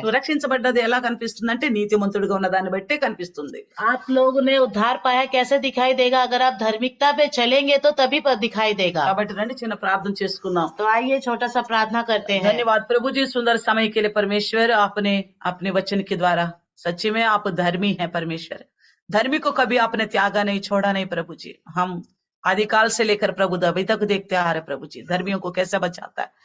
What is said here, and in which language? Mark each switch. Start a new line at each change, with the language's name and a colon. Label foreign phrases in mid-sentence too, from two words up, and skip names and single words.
Telugu: నువ్వు రక్షించబడ్డది ఎలా కనిపిస్తుందంటే నీతిమంతుడిగా ఉన్న దాన్ని బట్టే కనిపిస్తుంది.
Hindi: आप लोगों ने उद्धार पाया कैसे दिखाई देगा? अगर आप धार्मिकता पे चलेंगे तो तभी पर दिखाई देगा।
Telugu: కాబట్టి రండి చిన్న ప్రార్థన చేసుకుందాం.
Hindi: तो आइए छोटा सा प्रार्थना करते हैं। धन्यवाद प्रभु जी, सुंदर समय के लिए परमेश्वर। आपने अपने वचन के द्वारा सच्ची में आप धर्मी हैं परमेश्वर। धर्मी को कभी आपने त्यागा नहीं, छोड़ा नहीं प्रभु जी। हम आदिकाल से लेकर प्रभु अभी तक देखते आ रहे प्रभु जी धर्मियों को कैसे बचाता है।